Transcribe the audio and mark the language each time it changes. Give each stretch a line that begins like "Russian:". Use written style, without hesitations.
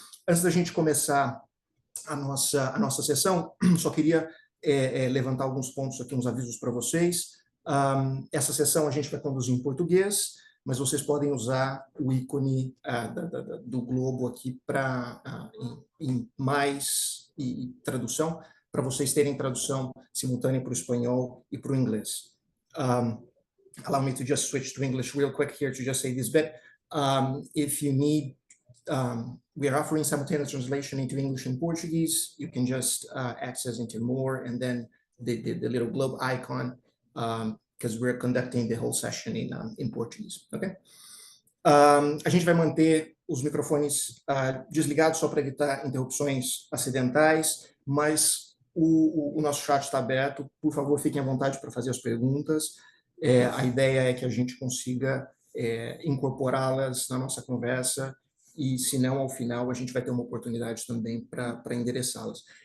Portuguese: Antes da gente começar a nossa sessão, só queria levantar alguns pontos aqui, uns avisos para vocês. Essa sessão a gente vai conduzir em português, mas vocês podem usar o ícone do globo aqui em mais e tradução, para vocês terem tradução simultânea para o espanhol e para o inglês.
English: Allow me to just switch to English real quick here to just say this bit. If you need we are offering simultaneous translation into English and Portuguese. You can just access into more and then the little globe icon because we're conducting the whole session in Portuguese. Okay?
Portuguese: A gente vai manter os microfones desligados só para evitar interrupções acidentais, mas o nosso chat está aberto. Por favor, fiquem à vontade para fazer as perguntas. A ideia é que a gente consiga incorporá-las na nossa conversa e, se não, ao final, a gente vai ter uma oportunidade também para endereçá-las.